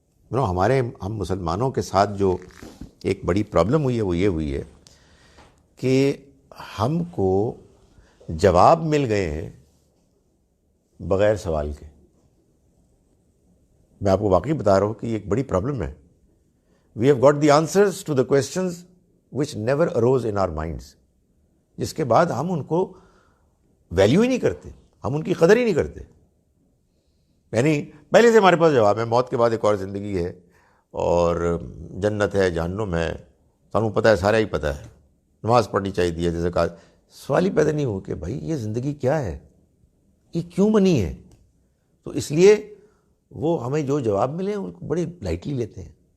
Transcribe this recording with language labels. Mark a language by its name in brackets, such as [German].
[Urdu] ہم مسلمانوں کے ساتھ جو ایک بڑی پرابلم ہوئی ہے وہ یہ ہوئی ہے کہ ہم کو جواب مل گئے ہیں بغیر سوال کے. میں آپ کو واقعی بتا رہا ہوں کہ یہ ایک بڑی پرابلم ہے. [English] We have got the answers to the questions which never arose in our minds. [Urdu] جس کے بعد ہم ان کو ویلیو ہی نہیں کرتے، ہم ان کی قدر ہی نہیں کرتے. یعنی پہلے سے ہمارے پاس جواب ہے، موت کے بعد ایک اور زندگی ہے، اور جنت ہے، جہنم ہے، [Punjabi] سانوں پتہ ہے، [Urdu] سارا ہی پتہ ہے، نماز پڑھنی چاہیے تھی، جیسے کہا، سوال ہی پیدا نہیں ہو کہ بھائی یہ زندگی کیا ہے، یہ کیوں بنی ہے؟ تو اس لیے وہ ہمیں جو جواب ملے ان کو بڑی لائٹلی لیتے ہیں.